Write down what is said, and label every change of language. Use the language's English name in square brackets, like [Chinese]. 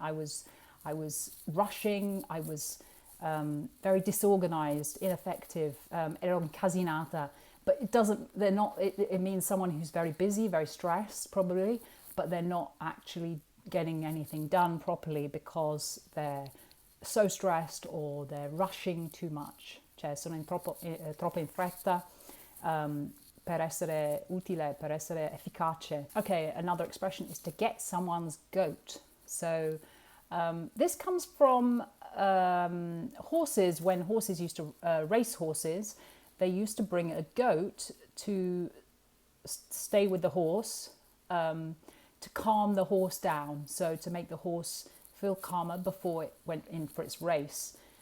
[English] I was rushing. I was very disorganized, ineffective. [Italian] Ero incasinata. [English] But it doesn't. They're not. It means someone who's very busy, very stressed, probably, but they're not actually getting anything done properly because they're so stressed or they're rushing too much. [Italian] Cioè sono troppo in fretta per essere utile, per essere efficace. [English] Okay, another expression is to get someone's goat. So this comes from horses. When horses used to race horses, they used to bring a goat to stay with the horse, to calm the horse down, so to make the horse feel calmer before it went in for its race.